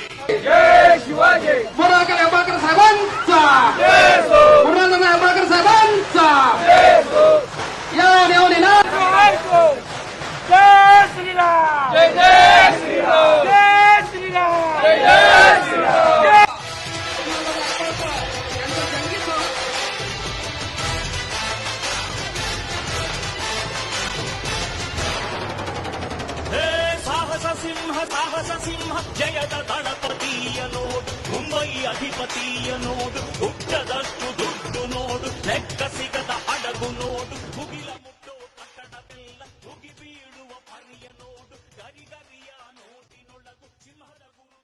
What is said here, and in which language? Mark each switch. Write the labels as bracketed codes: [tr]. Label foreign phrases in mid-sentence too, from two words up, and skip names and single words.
[hi] Murahkan Bakar Sabansa Murahkan Bakar Sabansa Ya Leonina जय श्री राम जय श्री राम जय श्री राम जय श्री राम [kn] ಸಾಹಸ ಸಿಂಹ ಜಯದ ದಳಪತಿಯ ನೋಡು ಮುಂಬೈ ಅಧಿಪತಿಯ ನೋಡು ಹುಟ್ಟದಷ್ಟು ದುಡ್ಡು ನೋಡು ಲೆಕ್ಕ ಸಿಗದ ಹಡಗು ನೋಡು ಮುಗಿಲ ಮುಟ್ಟೋ ಕಟ್ಟಡವೆಲ್ಲ ಮುಗಿ ಬೀಳುವ ಪರಿಯ ನೋಡು ಗರಿಗರಿಯ ನೋಟಿನೊಳಗು ಸಿಂಹದ